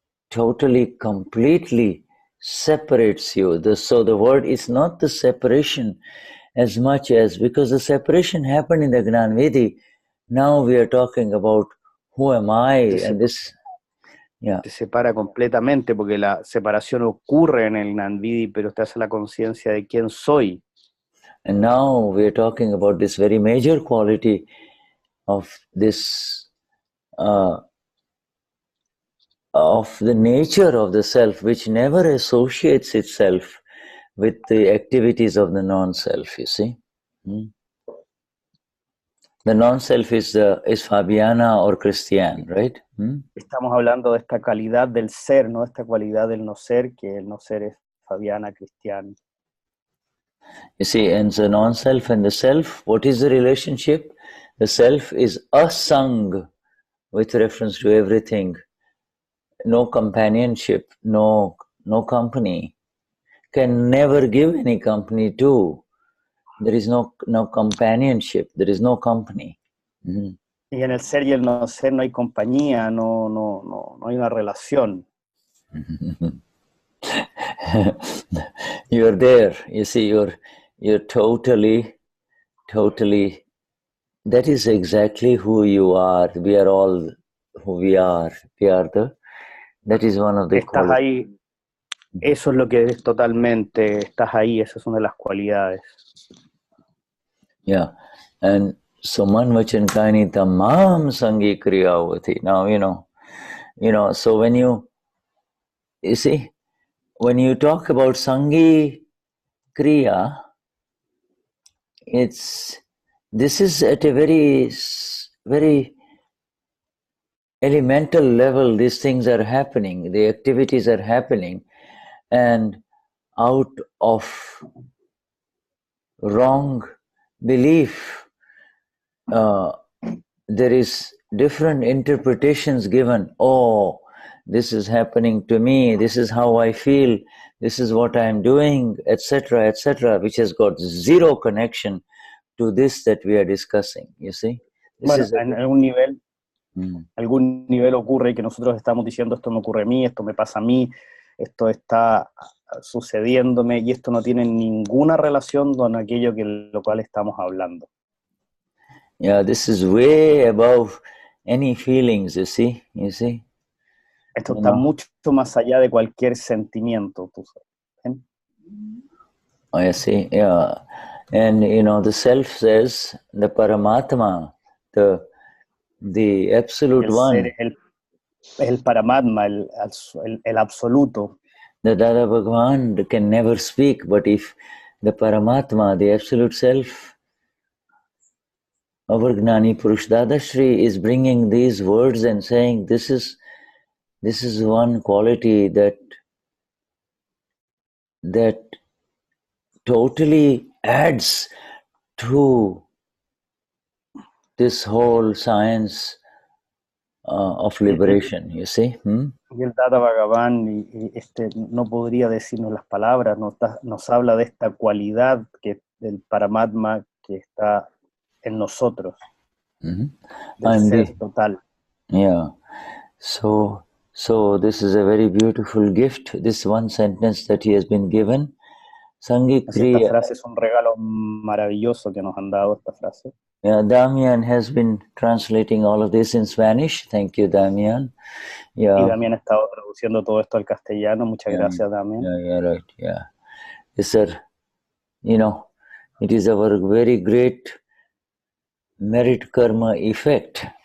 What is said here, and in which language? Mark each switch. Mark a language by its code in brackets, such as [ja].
[en] Totally, completely separates you. So the word is not the separation as much as, because the separation happened in the Gnani Vidhi. Now we are talking about who am I, and this. Yeah. [es] Te separa completamente, porque la separación ocurre en el Gnani Vidhi, pero te hace la conciencia de quién soy. [en] And now we are talking about this very major quality of this, of the nature of the self, which never associates itself with the activities of the non-self, you see. The non-self is Fabiana or Cristian, right? [es] Estamos hablando de esta calidad del ser, no de esta cualidad del no ser, que el no ser es Fabiana, Cristian. [en] You see, and the non-self and the self, what is the relationship? The self is asang, with reference to everything. No companionship, no company. Can never give any company to. There is no companionship, there is no company. [es] Y en el ser y el no ser no hay compañía, no hay una relación. [en] You're there, you see, you're totally, that is exactly who you are. We are all who we are. That is one of the [es] Estás ahí, eso es lo que eres totalmente, estás ahí, esa es una de las cualidades. [en] Yeah, and so [gu] man vachan kayaani tamaam sangi kriyaothi. [en] Now, you know, so when you see, when you talk about sangi kriya, this is at a very, very elemental level. These things are happening, the activities are happening, and out of wrong belief, there is different interpretations given. Oh, this is happening to me, this is how I feel, this is what I am doing, etc., which has got zero connection to this that we are discussing, you see. [es] Bueno, en algún nivel ocurre que nosotros estamos diciendo esto me ocurre a mí, esto me pasa a mí, esto está sucediéndome, y esto no tiene ninguna relación con aquello que lo cual estamos hablando. [en] Yeah, this is way above any feelings, you see. [es] Esto está mucho más allá de cualquier sentimiento, tú sabes. [en] I see, yeah. And the self says, the Paramatma, the absolute one. [es] El Paramatma, el absoluto. [en] The Dada Bhagwan can never speak, but if the Paramatma, the absolute self, our Gnani Purush Dadashri is bringing these words and saying, this is one quality that totally adds to this whole science of liberation, you see. [es] Y el Dada Bhagavan no podría decirnos las palabras, nos habla de esta cualidad del Paramatma que está en nosotros, del ser total. [en] Yeah. So this is a very beautiful gift, this one sentence that he has been given. [gu] Sangi kriya. [es] Esta frase es un regalo maravilloso que nos han dado, esta frase. [en] Yeah, Damien has been translating all of this in Spanish. Thank you, Damien. Yeah. [es] Y Damien ha estado traduciendo todo esto al castellano. Muchas gracias, Damien. [en] Yeah, right. Yeah. Yes, sir. It is our very great merit karma effect.